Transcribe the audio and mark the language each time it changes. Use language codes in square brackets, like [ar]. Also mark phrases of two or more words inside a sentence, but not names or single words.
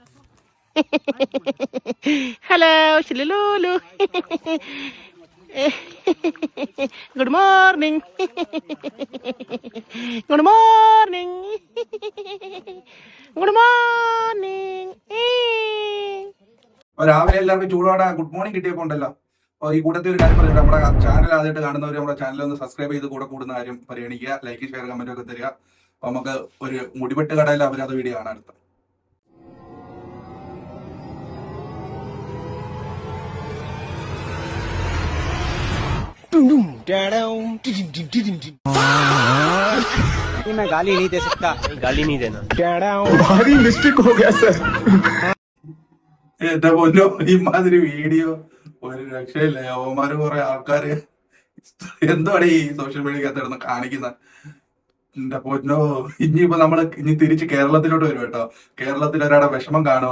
[en] Hello ശിലൂലു, good morning, good morning, good morning. [ml] രാവിലെ എല്ലാവർക്കും ചൂടോടെ [en] good morning [ml] കിട്ടിയപ്പോണ്ടല്ലോ. ഈ കൂട്ടത്തിൽ ഒരു കാര്യം പറഞ്ഞു, നമ്മുടെ ചാനൽ ആദ്യമായിട്ട് കാണുന്നവർ നമ്മുടെ ചാനൽ ഒന്ന് സബ്സ്ക്രൈബ് ചെയ്ത് കൂടെ കൂടുന്ന കാര്യം പരിഗണിക്കുക. [en] like, share, comment [ml] ഒക്കെ തരിക. അപ്പൊ നമുക്ക് ഒരു മുടിവെട്ട് കടയിൽ അപരാധ വീഡിയോ കാണാൻ അടുത്ത. [hi] मैं गाली नहीं दे सकता, गाली नहीं देना। भारी मिस्टेक हो गया सर। [ml] എന്റെ പൊന്നോ, ഇമാതിരി വീഡിയോ ഒരു രക്ഷയില്ല. യവന്മാര് കുറെ ആൾക്കാര് എന്താണ് ഈ [en] social mediaക്കകത്ത് [ml] കാണിക്കുന്ന. എന്റെ പൊന്നോ, ഇനിയിപ്പോ നമ്മള് ഇനി തിരിച്ച് കേരളത്തിലോട്ട് വരും കേട്ടോ. കേരളത്തിൽ ഒരാടെ വിഷമം കാണുക.